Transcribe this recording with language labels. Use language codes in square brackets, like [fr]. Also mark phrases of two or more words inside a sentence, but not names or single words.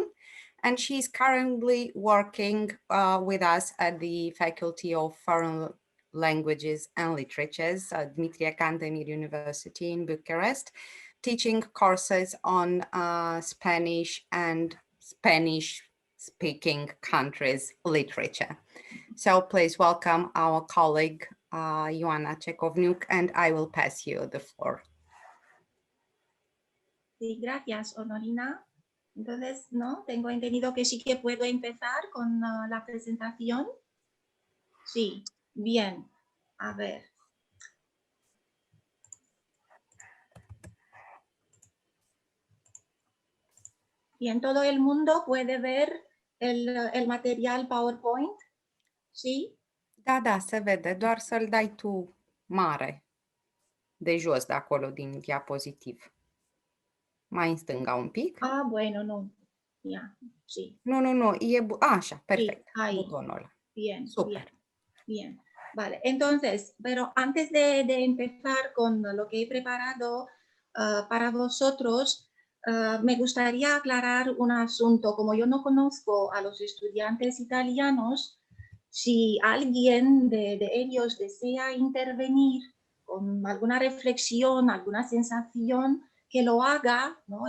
[en] And she's currently working with us at the Faculty of Foreign Languages and Literatures at Dimitri Cantemir University in Bucharest, teaching courses on Spanish and Spanish-speaking countries' literature. So please welcome our colleague, Ioana Chekhovniuk, and I will pass you the floor. [es] Sí, gracias, Honorina. Entonces, ¿no? Tengo entendido que sí que puedo empezar con la presentación. Sí, bien. A ver. Bien, todo el mundo puede ver el material PowerPoint. ¿Sí? [ro] Da, se vede, doar să-l dai tu mare, de jos de acolo din diapozitiv. Mai în stânga un pic. [es] Ah, bueno, no. Ya, sí. [ro] Nu, e așa, perfect. [es] Sí, ahí. [ro] Butonul ăla. [es] Bien, Super. Bien. Vale, entonces, pero antes de empezar con lo que he preparado para vosotros, me gustaría aclarar un asunto. Como yo no conozco a los estudiantes italianos, si alguien de ellos desea intervenir con alguna reflexión, alguna sensación, que lo haga, ¿no?